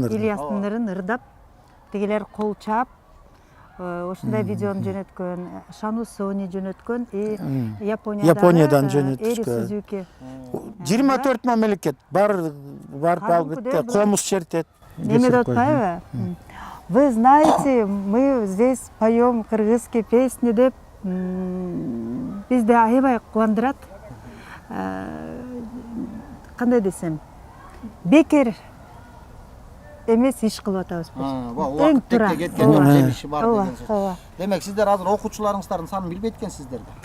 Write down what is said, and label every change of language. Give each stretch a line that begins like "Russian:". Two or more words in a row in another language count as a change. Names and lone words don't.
Kyrgyz: ырын ырдап, тигилер кол чаап, ошундай видеону жөнөткөн, Шану Сони жөнөткөн, Япониядан жөнөткөн. 24 мамлекет барып албетте комуз чертет. Эме деп атпайбы?
Russian: Вы знаете, мы здесь поем кыргызские песни
Kyrgyz: деп бизди аябай кубандырат. Кандай десем, бекер эмес иш кылып атабыз. Эң туура кеткен жемиши бар деген сөз. Демек сиздер азыр окуучуларыңыздардын санын билбейт экенсиздер да?